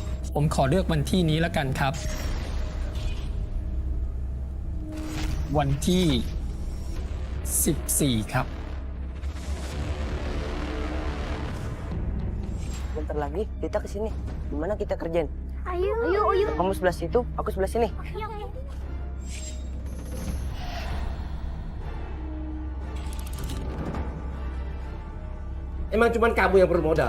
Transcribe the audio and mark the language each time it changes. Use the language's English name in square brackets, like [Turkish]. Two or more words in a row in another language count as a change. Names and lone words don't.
[Thai] ผมขอเลือกวันที่นี้แล้วกันครับ วันที่14ครับ [Indonesian] Bentar lagi kita kesini. Gimana kita kerjain? Ayo. Kamu sebelah situ, aku sebelah sini. Emang cuman kamu yang perlu modal?